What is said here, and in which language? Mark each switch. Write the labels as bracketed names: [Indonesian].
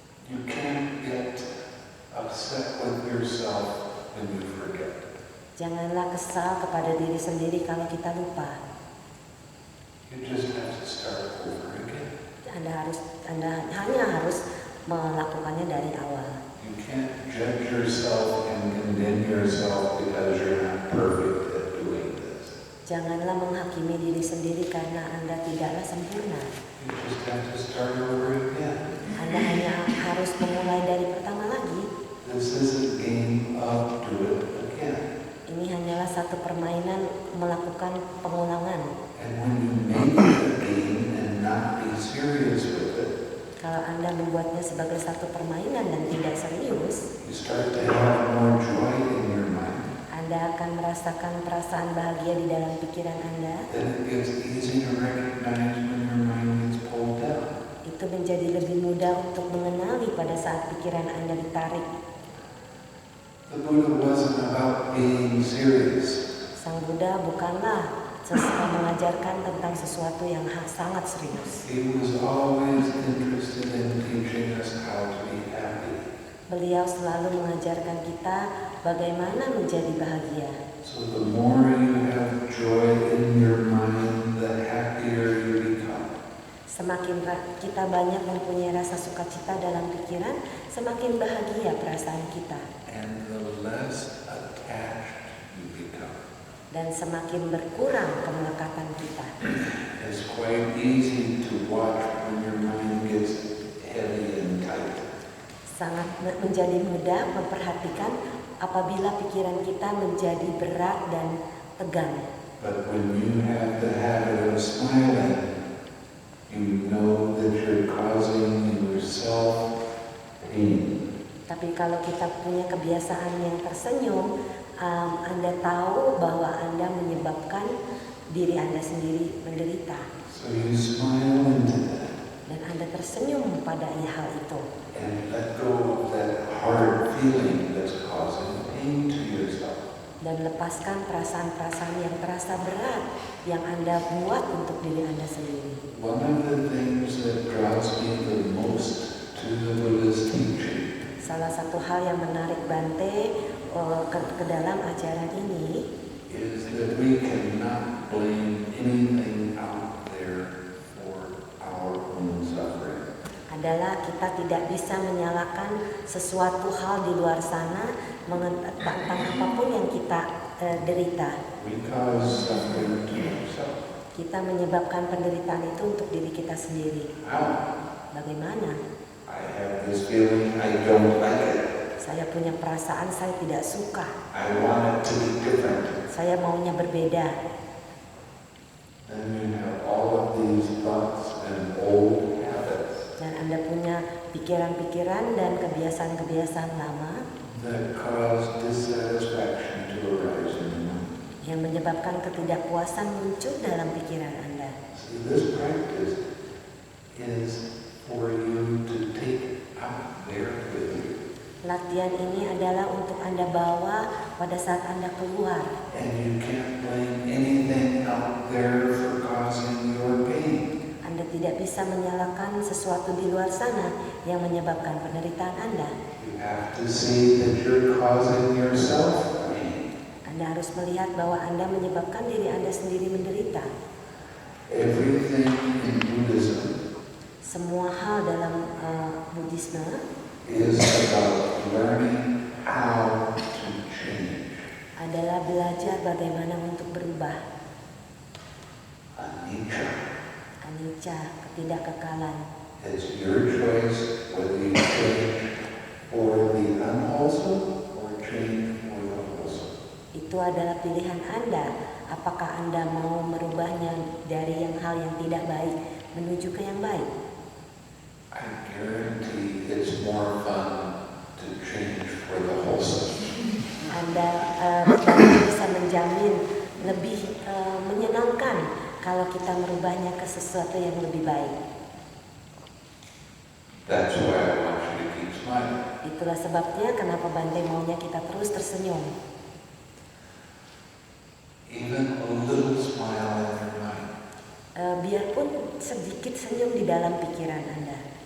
[English] You can't get upset with yourself when you forget. [Indonesian] Janganlah kesal kepada diri sendiri kalau kita lupa. [English] You just have to start over again. [Indonesian] Anda hanya harus melakukannya dari awal. [English] You can't judge yourself and condemn yourself because you're not perfect at doing this. [Indonesian] Janganlah menghakimi diri sendiri karena Anda tidaklah sempurna. [English] You just have to start over again. [Indonesian] Anda hanya harus memulai dari pertama lagi. [English] This is a game of do it again. [Indonesian] Ini hanyalah satu permainan melakukan pengulangan. [English] And when you make it a game and not be serious with it, [Indonesian] Kalau Anda membuatnya sebagai satu permainan dan tidak serius, [English] you start to have more joy in your mind. [Indonesian] Anda akan merasakan perasaan bahagia di dalam pikiran Anda. [English] Then it gets easy to recognize when your mind gets pulled down. [Indonesian] Itu menjadi lebih mudah untuk mengenali pada saat pikiran Anda ditarik. [English] The Buddha wasn't about being serious. [Indonesian] Sang Buddha bukanlah mengajarkan tentang sesuatu yang sangat serius. [English] He was always interested in teaching us how to be happy. [Indonesian] Beliau selalu mengajarkan kita bagaimana menjadi bahagia. [English] So the more you have joy in your mind, the happier you become. [Indonesian] Semakin kita banyak mempunyai rasa sukacita dalam pikiran, semakin bahagia perasaan kita. [English] And the less attached you become. [Indonesian] Dan semakin berkurang kemelekatan kita. [English] It's quite easy to watch when your mind gets heavy and tight. [Indonesian] Sangat menjadi mudah memperhatikan apabila pikiran kita menjadi berat dan tegang. [English] But when you have the habit of smiling, you know that you're causing yourself pain. [Indonesian] Tapi kalau kita punya kebiasaan yang tersenyum, Anda tahu bahwa Anda menyebabkan diri Anda sendiri menderita. [English] So you smile into that [Indonesian] Dan Anda tersenyum pada hal itu. [English] and let go of that hard feeling that's causing pain to yourself. [Indonesian] Dan lepaskan perasaan-perasaan yang terasa berat yang Anda buat untuk diri Anda sendiri. [English] One of the things that draws me the most to the Buddha's teaching [Indonesian] Salah satu hal yang menarik Bante ke dalam ajaran ini [English] is that we cannot blame anything out there for our own suffering. [Indonesian] adalah kita tidak bisa menyalahkan sesuatu hal di luar sana tentang apapun yang kita derita. [English] We cause suffering to ourselves. [Indonesian] Kita menyebabkan penderitaan itu untuk diri kita sendiri. [English] How? [Indonesian] Bagaimana? [English] I have this feeling I don't like it. [Indonesian] Saya punya perasaan saya tidak suka. [English] I want it to be different. [Indonesian] Saya maunya berbeda. [English] Then you have all of these thoughts and old habits [Indonesian] Dan Anda punya pikiran-pikiran dan kebiasaan-kebiasaan lama [English] that cause dissatisfaction to arise in your mind. [Indonesian] yang menyebabkan ketidakpuasan muncul dalam pikiran Anda. [English] See, this practice is for you to take out there with you. [Indonesian] Latihan ini adalah untuk Anda bawa pada saat Anda keluar. [English] And you can't blame anything out there for causing your pain. [Indonesian] Anda tidak bisa menyalahkan sesuatu di luar sana yang menyebabkan penderitaan Anda. [English] You have to see that you're causing yourself pain. [Indonesian] Anda harus melihat bahwa Anda menyebabkan diri Anda sendiri menderita. [English] Everything in Buddhism [Indonesian] Semua hal dalam Buddhisme [English] is about learning how to change. [Indonesian] adalah belajar bagaimana untuk berubah. [Pali] Anicca. [Indonesian] Anicca, ketidakkekalan. [English] It's your choice whether you change for the unwholesome or change for the wholesome. [Indonesian] Itu adalah pilihan Anda. Apakah Anda mau merubahnya dari hal yang tidak baik menuju ke yang baik? [English] I guarantee it's more fun to change for the wholesome. [Indonesian] Anda bisa menjamin lebih menyenangkan kalau kita merubahnya ke sesuatu yang lebih baik. [English] That's why I want you to keep smiling. [Indonesian] Itulah sebabnya kenapa Bante maunya kita terus tersenyum. [English] Even a little smile in your mind [Indonesian] Biarpun sedikit senyum di dalam pikiran Anda